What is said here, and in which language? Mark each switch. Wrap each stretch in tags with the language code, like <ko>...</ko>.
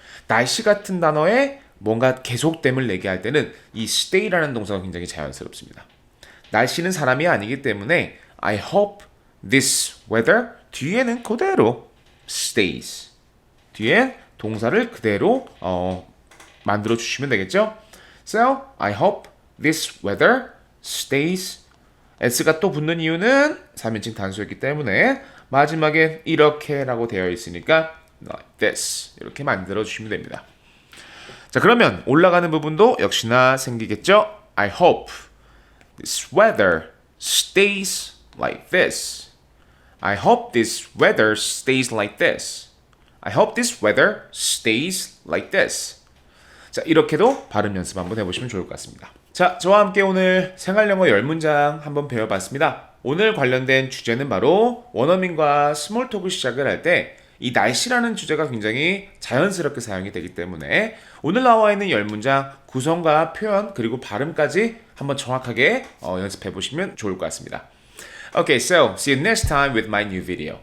<ko>날씨 같은 단어에 뭔가 계속됨을 내게 할 때는 이 stay라는 동사가 굉장히 자연스럽습니다. 날씨는 사람이 아니기 때문에</ko> <en>I hope this weather</en> <ko>뒤에는 그대로 stays. 뒤에 동사를 그대로 만들어 주시면 되겠죠?</ko> <en>So, I hope this weather stays.</en> <ko>s가 또 붙는 이유는 3인칭 단수였기 때문에 마지막에 이렇게라고 되어 있으니까</ko> <en>like this.</en> <ko>이렇게 만들어 주시면 됩니다. 자, 그러면 올라가는 부분도 역시나 생기겠죠?</ko> <en>I hope this weather stays like this. I hope this weather stays like this. I hope this weather stays like this.</en> <ko>자, 이렇게도 발음 연습 한번 해보시면 좋을 것 같습니다. 자, 저와 함께 오늘 생활영어 10문장 한번 배워봤습니다. 오늘 관련된 주제는 바로 원어민과 스몰톡을 시작을 할 때 이 날씨라는 주제가 굉장히 자연스럽게 사용이 되기 때문에 오늘 나와 있는 10문장 구성과 표현 그리고 발음까지 한번 정확하게 연습해 보시면 좋을 것 같습니다.</ko> <en>Okay, so see you next time with my new video.</en>